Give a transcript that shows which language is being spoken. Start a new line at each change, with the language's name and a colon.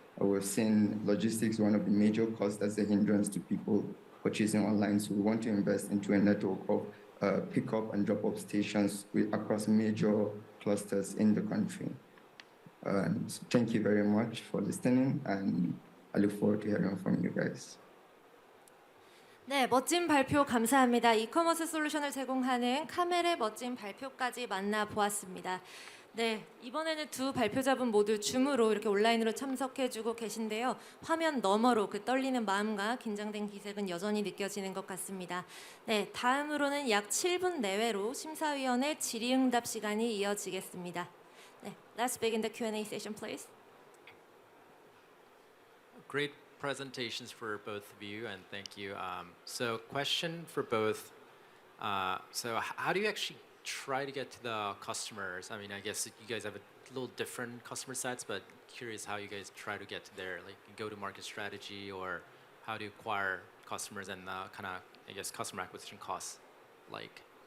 English: We've seen logistics one of the major costs as a hindrance to people purchasing online, so we want to invest into a network of pick-up and drop-off stations across major clusters in the country. So thank you very much for listening, and I look forward to hearing from you guys.
Korean: 네, 멋진 발표 감사합니다. 이커머스 솔루션을 제공하는 카멜의 멋진 발표까지 만나보았습니다. 네, 이번에는 두 발표자분 모두 줌으로 이렇게 온라인으로 참석해주고 계신데요. 화면 너머로 그 떨리는 마음과 긴장된 기색은 여전히 느껴지는 것 같습니다. 네, 다음으로는 약 7분 내외로 심사위원의 질의응답 시간이 이어지겠습니다.
English: 네, let's begin the Q&A session, please. Great presentations for both of you, and thank you. So question for both. So how do you actually try to get to the customers? I mean, I guess you guys have a little different customer sets, but curious how you guys try to get to their like go-to-market strategy, or how to acquire customers and kind of, I guess, customer acquisition costs like.